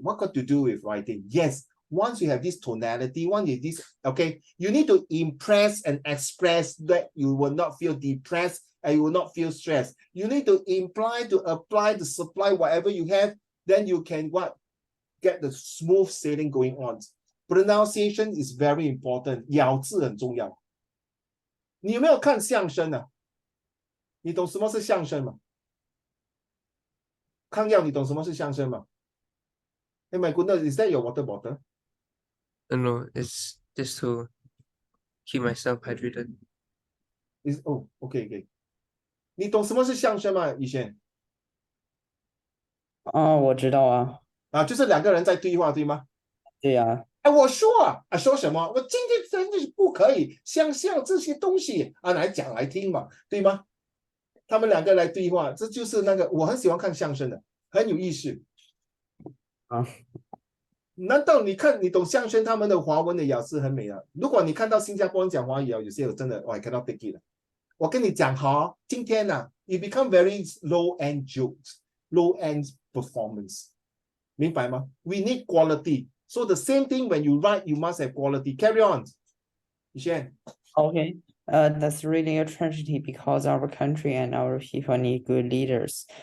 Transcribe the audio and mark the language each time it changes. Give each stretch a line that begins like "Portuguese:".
English: What got to do with writing? Yes. Once you have this tonality, okay, you need to impress and express that you will not feel depressed and you will not feel stressed. You need to imply, to apply, to supply whatever you have, then you can get the smooth sailing going on. Pronunciation is very important.
Chinese: 咬字很重要。你有没有看相声啊？你懂什么是相声吗？康耀，你懂什么是相声吗？
English: Oh my goodness, is that your water bottle? No, it's just to keep myself hydrated. Is oh, okay, okay.
Chinese: 你懂什么是相声吗？以前我知道啊，就是两个人在对话，对吗？对呀，我说说什么？我今天真的是不可以想象这些东西来讲来听嘛，对吗？他们两个来对话，这就是那个我很喜欢看相声的，很有意思。难道你懂相声他们的华文的咬字很美啊？如果你看到新加坡人讲华语有些真的
English: I cannot take it
Chinese: 了。我跟你讲今天
English: you become very low end jokes, low end performance，
Chinese: 明白吗
English: ？We need quality. So the same thing when you write, you must have quality. Carry on, Yishan. Okay. That's really a tragedy because our country and our people need good leaders.